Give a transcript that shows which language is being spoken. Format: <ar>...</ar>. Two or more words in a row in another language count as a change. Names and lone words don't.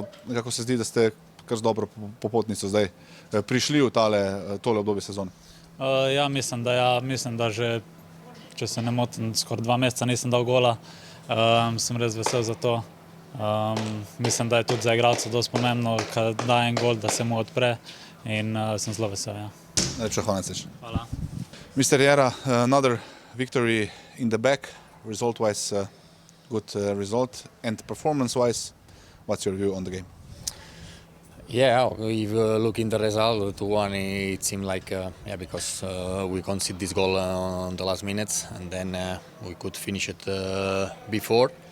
<sl>Nekako se zdi, da ste kar z dobro popotnico zdaj prišli v tole obdobje sezone. Ja, mislim, da že če se ne motim, skoraj 2 meseca nisem dal gola. Sem res vesel za to. Mislim, da je tudi za igralca dosti pomembno, kad da en gol, da se mu odpre in sem zelo vesel. Ja. Najlepša hvala, Ceč. Hvala.</sl> <en>Mr. Jera, another victory in the back, result-wise good result, and performance-wise, what's your view on the game? Yeah, if you look in the result, 2-1, it seemed like, because we conceded this goal on the last minutes, and then we could finish it before.</en>